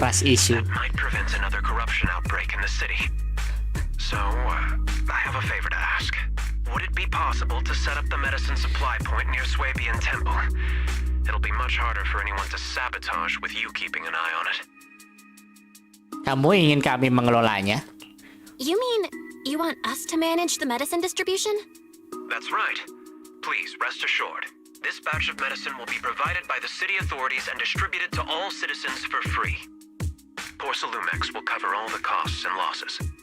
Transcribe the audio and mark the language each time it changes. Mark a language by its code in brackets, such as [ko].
[en] Trust issue. That might prevent another corruption outbreak in the city. So, I have a favor to ask. Would it be possible to set up the medicine supply point near Swabian Temple? It'll be much harder for anyone to sabotage with you keeping an eye on it. [id] Kamu ingin kami mengelolanya? [en] You mean you want us to manage the medicine distribution? That's right. Please, rest assured. This batch of medicine will be provided by the city authorities and distributed to all citizens for free. Porcelumex will cover all the costs and losses.